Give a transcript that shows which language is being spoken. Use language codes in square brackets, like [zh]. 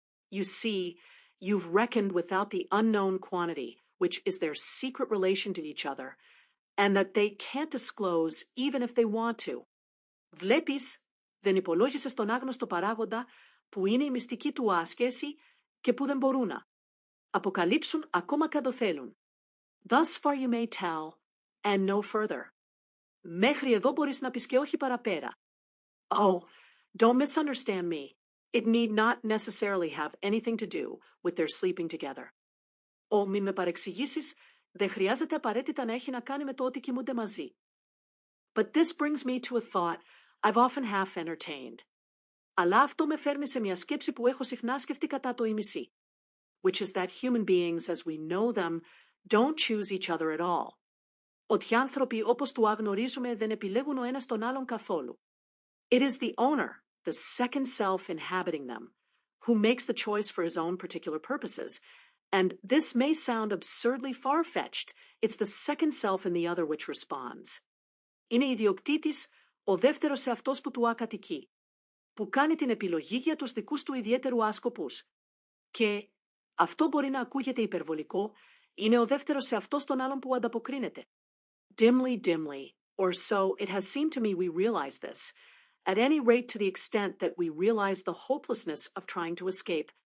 [en] You see, you've reckoned without the unknown quantity, which is their secret relation to each other, and that they can't disclose even if they want to. [el] Βλέπεις, δεν υπολόγισες τον άγνωστο παράγοντα που είναι η μυστική του σχέση και που δεν μπορούν να αποκαλύψουν ακόμα κι αν το θέλουν. [en] Thus far you may tell, and no further. [el] Μέχρι εδώ μπορείς να πεις και όχι παραπέρα. [en] Oh, don't misunderstand me. It need not necessarily have anything to do with their sleeping together. [el] Μην με παρεξηγήσεις, δεν χρειάζεται απαραίτητα να έχει να κάνει με το ότι κοιμούνται μαζί. [en] But this brings me to a thought I've often half entertained. [el] Αλλά αυτό με φέρνει σε μια σκέψη που έχω συχνά σκεφτεί κατά το ήμιση. [en] Which is that human beings as we know them don't choose each other at all. [el] Ότι οι άνθρωποι όπως του αγνωρίζουμε δεν επιλέγουν ο ένας τον άλλον καθόλου. [en] It is the owner, the second self inhabiting them, who makes the choice for his own particular purposes. And this may sound absurdly far-fetched. It's the second self in the other which responds. [el] Είναι ιδιοκτήτης ο δεύτερος εαυτός που του ακατοικεί, που κάνει την επιλογή για τους δικούς του ιδιαίτερου άσκοπους. Και αυτό μπορεί να ακούγεται υπερβολικό, είναι ο δεύτερος εαυτός των άλλων που ανταποκρίνεται. [en] Dimly, or so it has seemed to me we realize this, at any rate to the extent that we realize the hopelessness of trying to escape.